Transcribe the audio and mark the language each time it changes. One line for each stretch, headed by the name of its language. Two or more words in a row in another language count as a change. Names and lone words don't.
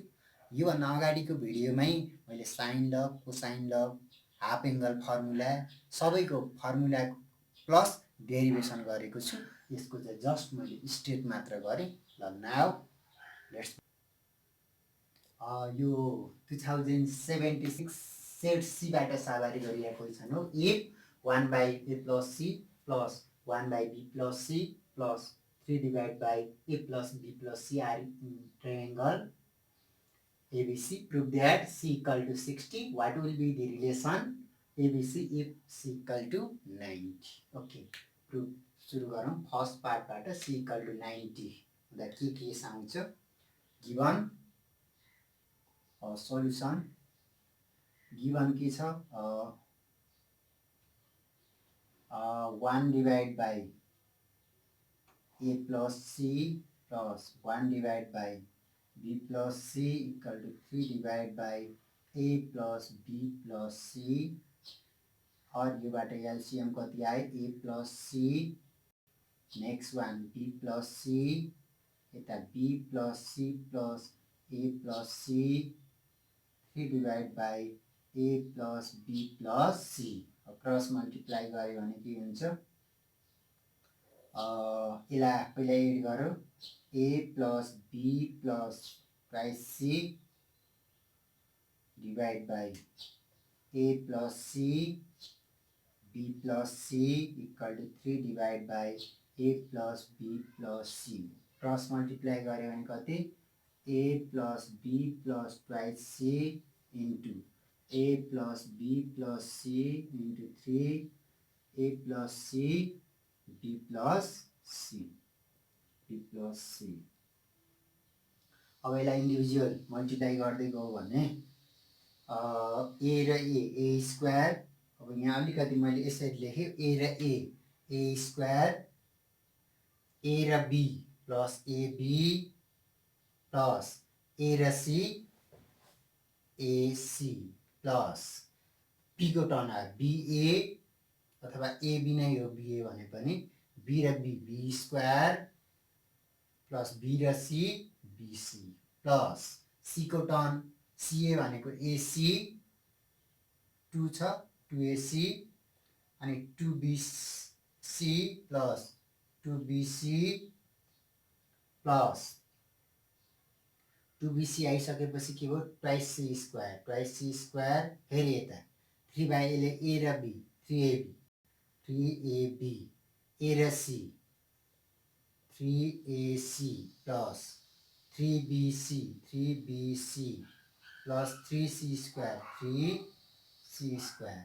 Nepali: योभन्दा अगाडिको भिडियोमै मैले साइन ल, कोसाइन ल,
English: half angle formula
Nepali: सबैको
English: formula plus derivation
Nepali: गरेको छु। यसको चाहिँ जस्ट मैले स्टेट मात्र गरेँ। ल
English: now let's
Nepali: यो 2076 सेट सीबाट साभारी गरिएको क्वेसन हो।
English: if 1/a plus c plus 1/b plus c plus 3 divide by a plus b plus c are in triangle ABC, prove that c equal to 60. What will be the relation ABC if c equal to 90?
Nepali: Okay, prove सुरु गरौँ। फर्स्ट पार्टबाट
English: c equal to 90
Nepali: हुँदा के केस आउँछ?
English: given solution
Nepali: गिवन के छ?
English: 1 divide by a plus c plus 1 divide by b plus c equal to 3 divide by a plus b plus c.
Nepali: और योबाट एलसीएम कति आयो?
English: a plus c, next one b plus c, यता b plus c plus a plus c, 3 divide by a plus b plus c। cross multiply
Nepali: गऱ्यो भने के हुन्छ? यसलाई पहिला एड गरौँ।
English: a plus b plus twice c divide by a plus c b plus c equal to 3 divide by a plus b plus c. cross multiply
Nepali: गऱ्यो भने कति?
English: a plus b plus twice c into a plus b plus c into 3 a plus c b plus c, b plus c।
Nepali: अब यसलाई
English: individual multiply
Nepali: गर्दै गयो भने a र
English: a square,
Nepali: अब यहाँ अलिकति मैले यसरी लेखेँ a र
English: a square,
Nepali: a र
English: b plus ab plus a
Nepali: र c
English: ac plus p
Nepali: को टर्न आयो ba अथवा ab नै हो ba भने पनि b र
English: b square plus b
Nepali: र c
English: bc plus c
Nepali: को टर्न ca भनेको ac 2 छ 2ac अनि
English: 2bc plus 2bc plus 2bc
Nepali: आइसकेपछि के भयो
English: twice c square
Nepali: फेरि यता 3 बाई a ले a र b 3ab a र c
English: 3ac plus 3bc plus 3c square 3c square.